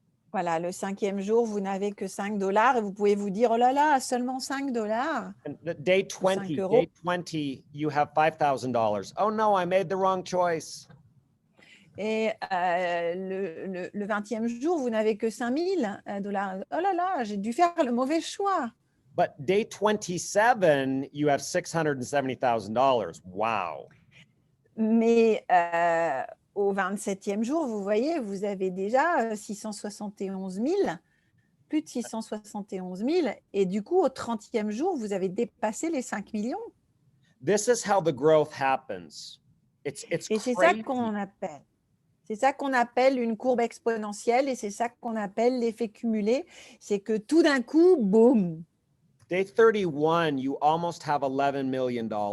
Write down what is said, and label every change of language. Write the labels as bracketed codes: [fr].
[fr] Voilà, le 5e jour, vous n'avez que 5 dollars et vous pouvez vous dire, oh là là, seulement 5 dollars [en] And day [fr] ou 5 [en] 20, [fr] euros. [en] day 20, you have $5,000. Oh no, I made the wrong choice. [fr] Et le 20e jour, vous n'avez que 5 000 dollars. Oh là là, j'ai dû faire le mauvais choix. [en] But day 27, you have $670,000. Wow. [fr] Mais au 27e jour, vous voyez, vous avez déjà 671 000, plus de 671 000. Et du coup, au 30e jour, vous avez dépassé les 5 millions. [en] This is how the growth happens. It's [fr] Et c'est ça [en] crazy. [fr] qu'on appelle. C'est ça qu'on appelle une courbe exponentielle et c'est ça qu'on appelle l'effet cumulé. C'est que tout d'un coup, boum, [en] Day 31, you almost have $11 million.